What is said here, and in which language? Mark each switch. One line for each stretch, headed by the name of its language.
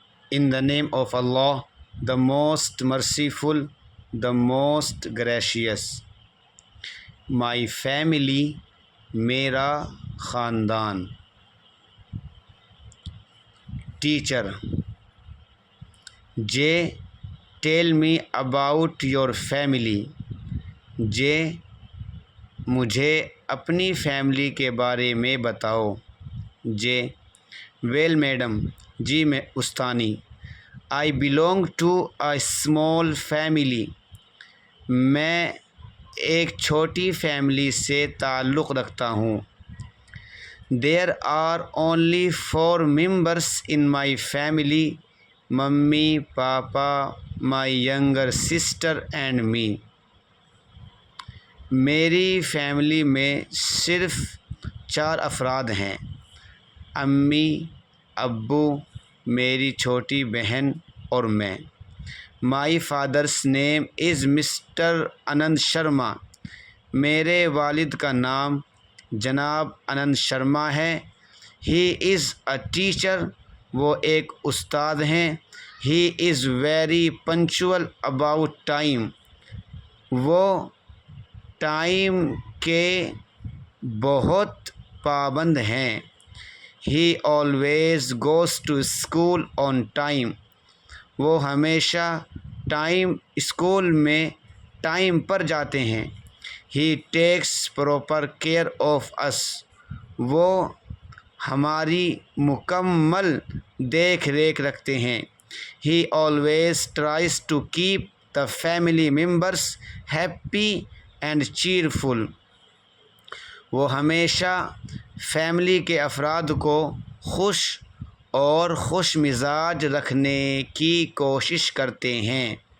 English: In the name of Allah, the most merciful, the most gracious. My family,
Urdu: میرا خاندان.
English: Teacher: Jay, tell me about your family.
Urdu: Jay, مجھے اپنی family کے بارے میں بتاؤ. Jay:
English: Well madam,
Urdu: جی میں استانی.
English: I belong to a small family.
Urdu: میں ایک چھوٹی فیملی سے تعلق رکھتا ہوں.
English: There are only 4 members in my family.
Urdu: Mummy, papa,
English: my younger sister and me.
Urdu: میری فیملی میں صرف 4 افراد ہیں: امی، ابو، میری چھوٹی بہن اور میں.
English: My father's name is Mr. Anant Sharma.
Urdu: میرے والد کا نام جناب اننت شرما ہے.
English: He is a teacher.
Urdu: وہ ایک استاد ہیں.
English: He is very punctual about time.
Urdu: وہ ٹائم کے بہت پابند ہیں.
English: He always goes to school on time.
Urdu: وہ ہمیشہ اسکول میں ٹائم پر جاتے ہیں.
English: He takes proper care of us.
Urdu: وہ ہماری مکمل دیکھ ریکھ رکھتے ہیں.
English: He always tries to keep the family members happy and cheerful.
Urdu: وہ ہمیشہ فیملی کے افراد کو خوش اور خوش مزاج رکھنے کی کوشش کرتے ہیں.